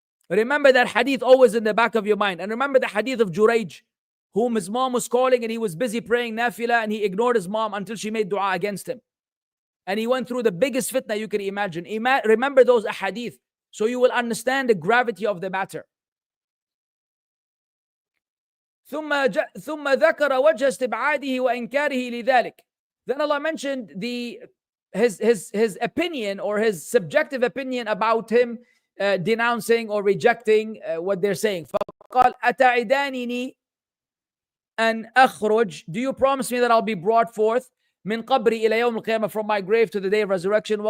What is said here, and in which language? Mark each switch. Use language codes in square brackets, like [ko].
[en] Remember that hadith always in the back of your mind. And remember the hadith of Jurayj, whom his mom was calling and he was busy praying nafila, and he ignored his mom until she made dua against him. And he went through the biggest fitna you can imagine. Remember those ahadith so you will understand the gravity of the matter. [ar] ثم ذكر وجه استبعاده وإنكاره لذلك. [en] Then Allah mentioned his opinion, or his subjective opinion about him denouncing or rejecting what they're saying. [ar] فقال أتعدانني أن أخرج, [en] do you promise me that I'll be brought forth [ar] من قبري إلى يوم القيامة, [en] from my grave to the day of resurrection.